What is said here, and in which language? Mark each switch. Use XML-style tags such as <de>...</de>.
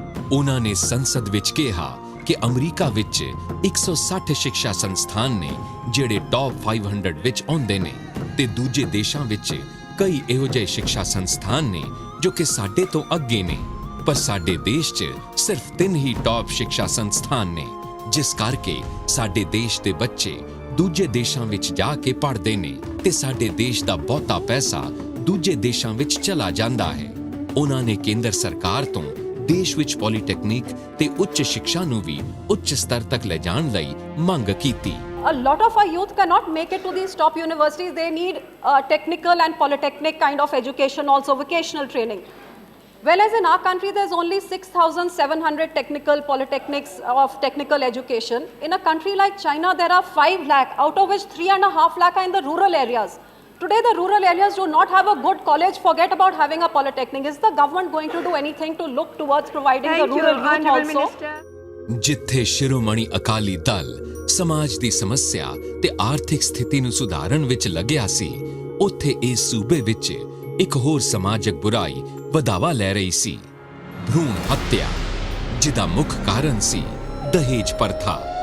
<pa>ਉਹਨਾਂ ਨੇ ਸੰਸਦ ਵਿੱਚ ਕਿਹਾ ਕਿ ਅਮਰੀਕਾ ਵਿੱਚ 160 ਸਿੱਖਿਆ ਸੰਸਥਾਨ ਨੇ ਜਿਹੜੇ ਟੌਪ 500 ਵਿੱਚ ਆਉਂਦੇ ਨੇ, ਤੇ ਦੂਜੇ ਦੇਸ਼ਾਂ ਵਿੱਚ ਕਈ ਇਹੋ ਜਿਹੇ ਸਿੱਖਿਆ ਸੰਸਥਾਨ ਨੇ ਜੋ ਕਿ ਸਾਡੇ ਤੋਂ ਅੱਗੇ ਨੇ, ਪਰ ਸਾਡੇ ਦੇਸ਼ 'ਚ ਸਿਰਫ 3 ਹੀ ਟੌਪ ਸਿੱਖਿਆ ਸੰਸਥਾਨ ਨੇ, ਜਿਸ ਕਰਕੇ ਸਾਡੇ ਦੇਸ਼ ਦੇ ਬੱਚੇ ਦੂਜੇ ਦੇਸ਼ਾਂ ਵਿੱਚ ਜਾ ਕੇ ਪੜ੍ਹਦੇ ਨੇ ਤੇ ਸਾਡੇ ਦੇਸ਼ ਦਾ ਬਹੁਤਾ ਪੈਸਾ ਦੂਜੇ ਦੇਸ਼ਾਂ ਵਿੱਚ ਚਲਾ ਜਾਂਦਾ ਹੈ। ਉਹਨਾਂ ਨੇ ਕੇਂਦਰ ਸਰਕਾਰ ਤੋਂ ਦੇਸ਼ ਵਿੱਚ ਪੋਲੀਟੈਕਨਿਕ ਤੇ ਉੱਚ ਸਿੱਖਿਆ ਨੂੰ ਵੀ ਉੱਚ ਸਤਰ ਤੱਕ ਲੈ ਜਾਣ ਲਈ ਮੰਗ ਕੀਤੀ।</pa> <en>A lot of our youth cannot make it to these top universities. They need technical and polytechnic kind of education, also vocational training. Whereas in our country, there's only 6,700 technical polytechnics of technical education. In a country like China, there are 5 lakh, out of which 3.5 lakh are in the rural areas. Today, the rural areas do not have a good college. Forget about having a polytechnic. Is the government going to do anything to look towards providing the rural youth also?</en> <pa>ਜਿੱਥੇ ਸ਼੍ਰੋਮਣੀ ਅਕਾਲੀ ਦਲ ਸਮਾਜ ਦੀ ਸਮੱਸਿਆ ਤੇ ਆਰਥਿਕ ਸਥਿਤੀ ਨੂੰ ਸੁਧਾਰਨ ਵਿੱਚ ਲੱਗਿਆ ਸੀ, ਉੱਥੇ ਇਸ ਸੂਬੇ ਵਿੱਚ ਇੱਕ ਹੋਰ ਸਮਾਜਿਕ ਬੁਰਾਈ ਵਧਾਵਾ ਲੈ ਰਹੀ ਸੀ, ਭਰੂਣ ਹੱਤਿਆ, ਜਿਹਦਾ ਮੁੱਖ ਕਾਰਨ ਸੀ ਦਹੇਜ ਪ੍ਰਥਾ।</pa>